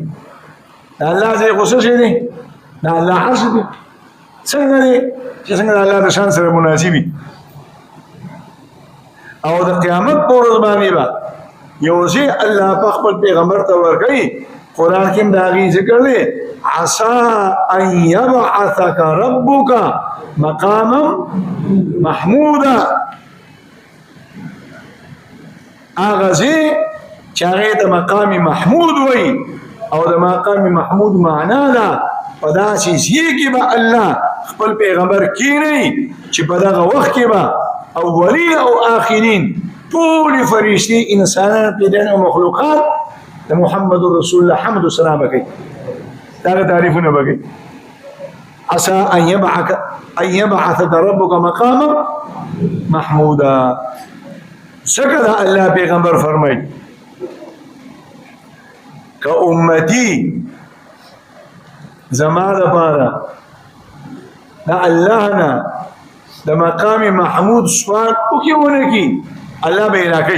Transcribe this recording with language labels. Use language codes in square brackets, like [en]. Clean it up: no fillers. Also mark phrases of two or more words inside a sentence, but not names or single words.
[ps] د الله ځای خو څه شی دی؟ د الله عرش دی. څنګه دی چې څنګه د الله د شان سره مناسبي. او د قیامت پر ورځ باندې به یو ځای الله په خپل پیغمبر ته ورکوي. قرآن کې هم د هغې ذکر دی [ar] عسى ان يبعثك ربك مقاما محمودا. [ps] هغه ځای چې هغې ته مقام محمود وایي او د مقام محمود معنا ده په داسې ځای کې به الله خپل پیغمبر کینی چې په دغه وخت کې به اولین او آخرین ټول فرشتي انسانان پیدایان او مخلوقات د محمد رسول الله حمد و ثنا وکړي. دا تعریفونه وکړي. [ar] عسى ان يبعثك ربك مقاما محمودا. [ps] څنګه الله پیغمبر فرمایي که امتی زما دپاره د الله نه د مقام محمود سوال وکړي ونه کړي الله به یې راکوي.